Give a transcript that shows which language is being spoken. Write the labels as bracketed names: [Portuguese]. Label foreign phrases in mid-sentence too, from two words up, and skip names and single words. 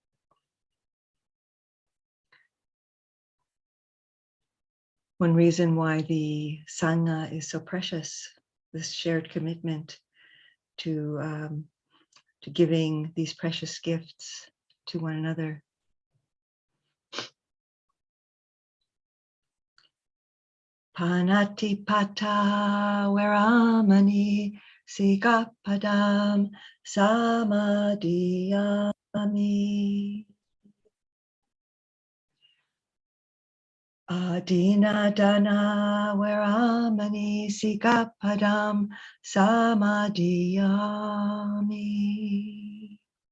[English] One reason why the Sangha is so precious, this shared commitment to giving these precious gifts to one another. [Pali] Panatipata Veramani Sikapadam Samadhiyami. Adinadana Veramani Sikapadam Samadhiyami.